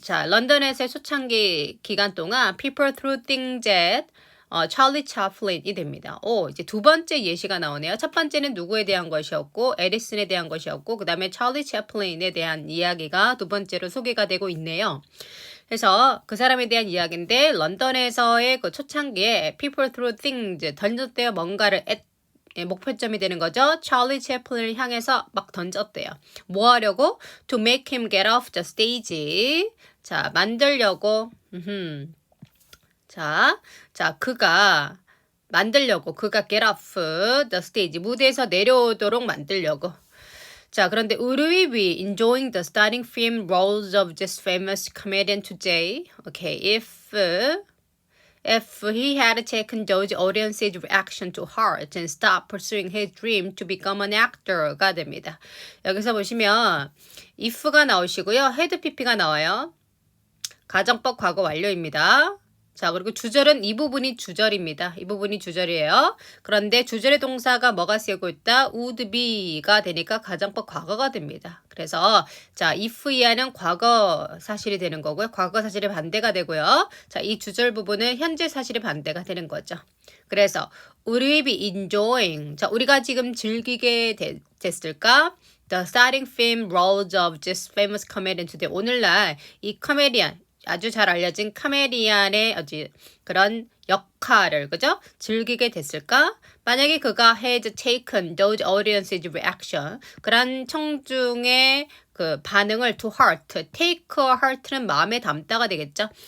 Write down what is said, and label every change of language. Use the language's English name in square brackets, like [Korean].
[Korean] 자, 런던에서의 초창기 기간 동안 [English] people through things that [Korean] 찰리 차플린이 됩니다. 이제 두 번째 예시가 나오네요. 첫 번째는 누구에 대한 것이었고 에디슨에 대한 것이었고 그 다음에 찰리 차플린에 대한 이야기가 두 번째로 소개가 되고 있네요. 그래서 그 사람에 대한 이야기인데 런던에서의 그 초창기에 [English] people through things [Korean] 던졌대요. 뭔가를 목표점이 되는 거죠. 찰리 채플린을 향해서 막 던졌대요. 뭐 하려고? [English] To make him get off the stage. [Korean] 자, 만들려고. 자, 그가 만들려고. [English] 그가 get off the stage. [Korean] 무대에서 내려오도록 만들려고. [English] 자, 그런데 would we be enjoying the starting film roles of this famous comedian today? Okay, if he had taken those audience's reaction to heart and stopped pursuing his dream to become an actor가 됩니다. [Korean] 여기서 보시면 if가 나오시고요. had pp가 나와요. 가정법 과거 완료입니다. 자, 그리고 주절은 이 부분이 주절입니다. 이 부분이 주절이에요. 그런데 주절의 동사가 뭐가 쓰이고 있다? would be가 되니까 가정법 과거가 됩니다. 그래서 자, if 이하는 과거 사실이 되는 거고요. 과거 사실의 반대가 되고요. 자, 이 주절 부분은 현재 사실의 반대가 되는 거죠. [English] 그래서 would we be enjoying. [Korean] 자, 우리가 지금 즐기게 됐을까? [English] The starting film roles of this famous comedian today. [Korean] 오늘날 이 코미디언 아주 잘 알려진 카메리안의 그런 역할을 그죠? 즐기게 됐을까? 만약에 그가 [English] had taken those audience's reaction [Korean] 그런 청중의 그 반응을 [English] to heart, take heart [Korean] 는 마음에 담다가 되겠죠?